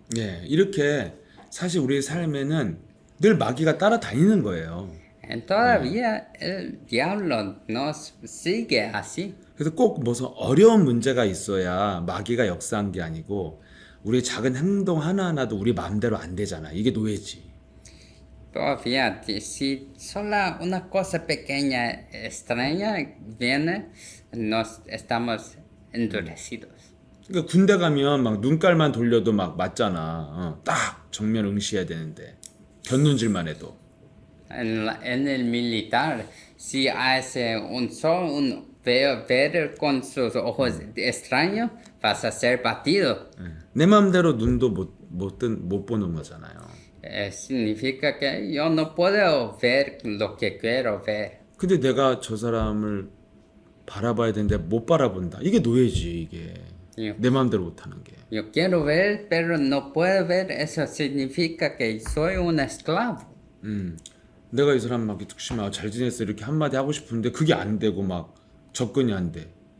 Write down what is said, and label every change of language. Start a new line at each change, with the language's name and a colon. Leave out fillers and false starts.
Korean: 예, 이렇게 사실 우리의 삶에는 늘 마귀가 따라다니는 거예요.
Spanish: Todavía el diablo nos sigue así.
Korean: 그래서 꼭 무슨 어려운 문제가 있어야 마귀가 역사한 게 아니고 우리의 작은 행동 하나하나도 우리 마음대로 안 되잖아. 이게 노예지.
Spanish: Todavía, si solo una cosa pequeña extraña viene, nos estamos endurecidos.
Korean: 그러니까 군대 가면 막 눈깔만 돌려도 막 맞잖아. 딱 정면 응시해야 되는데 곁눈질만 해도.
Spanish: En el militar, si hace ver con sus ojos extraños, vas a ser batido.
Korean: 내 마음대로 눈도 못 보는 거잖아요.
Spanish: Significa que yo no puedo ver lo que quiero ver.
Korean: 근데 내가 저 사람을 바라봐야 되는데 못 바라본다. 이게 노예지 이게. 내 마음대로 못 하는 게.
Spanish: Yo quiero ver, pero no puedo ver. Eso significa que soy un esclavo.
Korean: 내가 이 사람 막 특심아 잘 지냈어 이렇게 한마디 하고 싶은데 그게 안 되고 막 접근이 안 돼.